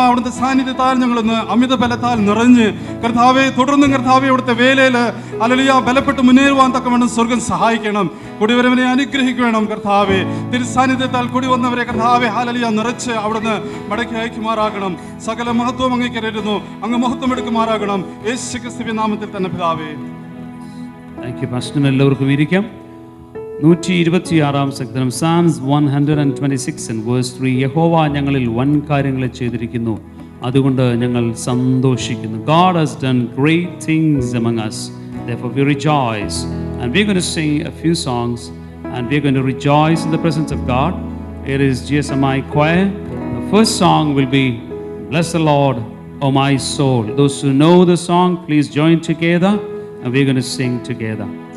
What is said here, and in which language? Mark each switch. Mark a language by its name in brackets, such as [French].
[Malayalam] അവിടുത്തെ സാന്നിധ്യത്താൽ ഞങ്ങളിന്ന് അമിത ബലത്താൽ നിറഞ്ഞ് കർത്താവെ, തുടർന്നും കർത്താവെ അവിടുത്തെ വേലയിൽ ഹല്ലേലൂയ ബലപ്പെട്ട് മുന്നേറുവാൻ തക്കവണ്ണം സ്വർഗം സഹായിക്കണം. കുടിവരവനെ അനുഗ്രഹിക്കണം കർത്താവെ. തിരുസാന്നിധ്യത്താൽ കൂടി വന്നവരെ കർത്താവെ ഹല്ലേലൂയ നിറച്ച് അവിടുന്ന് മടക്കി അയക്കുമാറാകണം. സകല മഹത്വം അങ്ങ് കരേറ്റുന്നു, അങ്ങ് മഹത്വം എടുക്കുമാറാകണം. യേശുക്രിസ്തുവിന്റെ നാമത്തിൽ തന്നെ പിതാവേ. [English] Thank you pastor. [Malayalam] എല്ലാവർക്കും ഇരിക്കാം. [English] 126 സങ്കീർത്തനം Psalms 126 and verse 3. [Malayalam] യഹോവ ഞങ്ങളിൽ വൻ കാര്യങ്ങളെ ചെയ്തിരിക്കുന്നു, അതുകൊണ്ട് ഞങ്ങൾ സന്തോഷിക്കുന്നു. [English] God has done great things among us, therefore we rejoice. And we're going to sing a few songs and we're going to rejoice in the presence of God. Here is GSMI choir. The first song will be Bless the Lord, O my soul. Those who know the song, please join together and we're going to sing together.